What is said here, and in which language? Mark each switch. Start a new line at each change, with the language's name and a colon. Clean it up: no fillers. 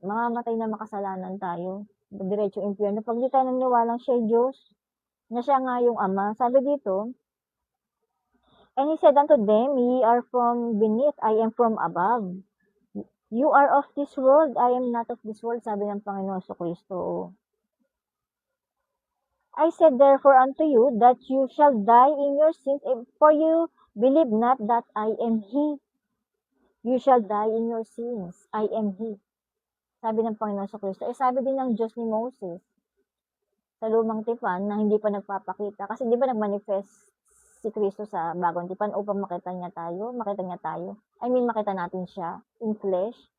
Filipino: Mamamatay na makasalanan tayo. Diretso impyerno. Pag di tayo naniwalang siya Diyos, na siya nga yung Ama. Sabi dito,
English: and he said unto them, ye are from beneath, I am from above. You are of this world, I am not of this world,
Filipino: sabi ng Panginoon sa Kristo.
English: I said therefore unto you, that you shall die in your sins, for you believe not that I am He. You shall die in your sins, I am He.
Filipino: Sabi ng Panginoon sa Kristo. Sabi din ng Diyos ni Moses sa lumang tipan na hindi pa nagpapakita. Kasi di ba nag-manifest si Kristo sa bagong tipan upang makita niya tayo. Makita natin siya
English: in flesh.